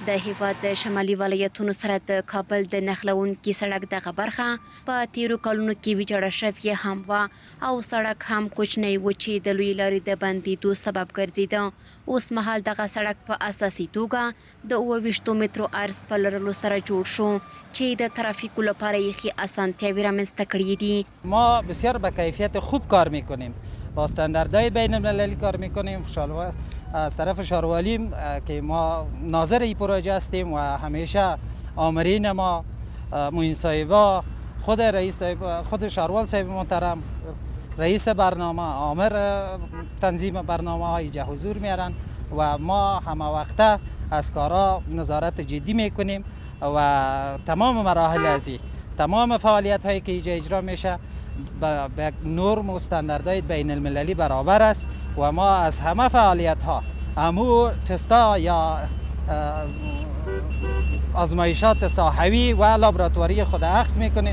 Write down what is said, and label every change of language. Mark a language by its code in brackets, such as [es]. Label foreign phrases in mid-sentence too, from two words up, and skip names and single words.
[ps] د هیواد د شمالي ولایتونو سره د کابل د نښلوونکي سړک دغه برخه په تیرو کلونو کې ویجاړه شوې هم وه او سړک هم کوچنی و چې د لویې لارې د بندېدو سبب ګرځېده. اوس مهال دغه سړک په اساسي توګه د 28 مترو عرض په لرلو سره جوړ شو چې د ترافیکو لپاره یې ښې اسانتیاوې رامنځته کړې دي. [fa] ما بسیار به کیفیت خوب کار میکنیم، با استانداردهای بین المللی کار میکنیم. از طرف شاروالیم که ما ناظر این پروژه هستیم و همیشه آمرین ما معین صاحبا، خود رئیس خود شاروال صاحب محترم، رئیس برنامه، آمر تنظیم برنامه ها اینجا حضور میارن و ما همه وقته از کارا نظارت جدی میکنیم و تمام مراحل ازی تمام فعالیت هایی که اینجا اجرا میشه به نرم و استانداردهای بین المللی برابر است و ما از همه فعالیت ها همو تستا یا آزمایشات ساحوی و لابراتواری خود اخذ میکنیم.